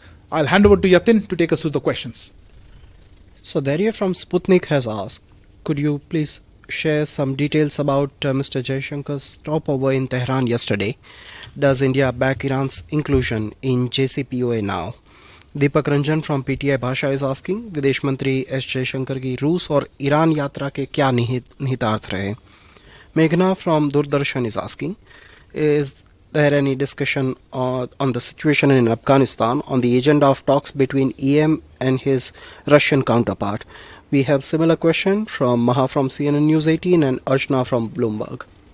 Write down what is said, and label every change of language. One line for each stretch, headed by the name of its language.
English: I'll hand over to Yatin to take us through the questions. So Daria from Sputnik has asked, could you please share some details about Mr. Jaishankar's stopover in Tehran yesterday? Does India back Iran's inclusion in JCPOA now? Deepak Ranjan from PTI Bhasha is asking,
Hindi: विदेश मंत्री S Jaishankar की रूस और Iran यात्रा के क्या निहितार्थ रहे?
English: Meghna from Doordarshan is asking, is there any discussion on the situation in Afghanistan on the agenda of talks between EM and his Russian counterpart? We have similar question from Maha from CNN News 18 and Archana from Bloomberg.